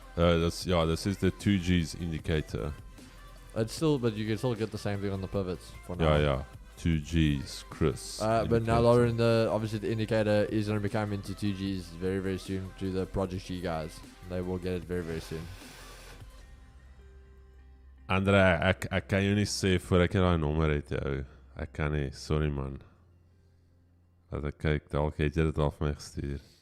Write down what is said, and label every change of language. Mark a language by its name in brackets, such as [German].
[English] This is the 2G's indicator. It's still, but you can still get the same thing on the pivots for now. Yeah. 2G's, Chris. But now, Lauren, obviously the indicator is going to be coming to 2G's very, very soon to the Project G guys. They will get it very, very soon. [Afrikaans] Andre, ek kan jou nie sê voor ek daai nommer het jou. Ek kan nie, sorry man. Laat ek kyk, dalk het jy dit al vir my gestuur.